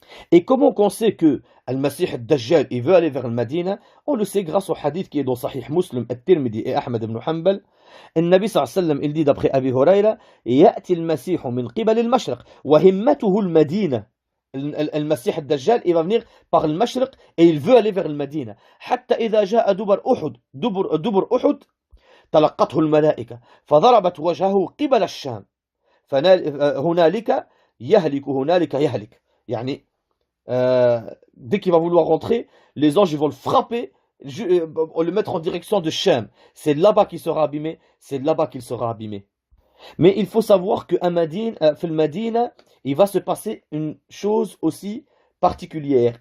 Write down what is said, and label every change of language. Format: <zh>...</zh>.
<fr>Et comment qu'on sait que Al-Masih al-Dajjal il veut aller vers le Médine? On le sait grâce au hadith qui est dans Sahih Muslim, At-Tirmidhi et Ahmed ibn Hanbal. Le Nabi sallallahu alayhi wa sallam il dit d'après Abi Hurayra</fr> <ar>يأتي المسيح من قبل المشرق وهمته المدينة. المسيح الدجال</ar> <fr>il va venir par le Mashriq et il veut aller vers le Médine.</fr> <ar>حتى إذا جاء دبر أحد تلقته الملائكة فضربت وجهه قبل الشام هنالك يهلك.</ar> <fr>يعني dès qu'il va vouloir rentrer, les anges ils vont le frapper, le mettre en direction de Shem. C'est là-bas qu'il sera abîmé, c'est là-bas qu'il sera abîmé. Mais il faut savoir qu'à Médine, il va se passer une chose aussi particulière.</fr>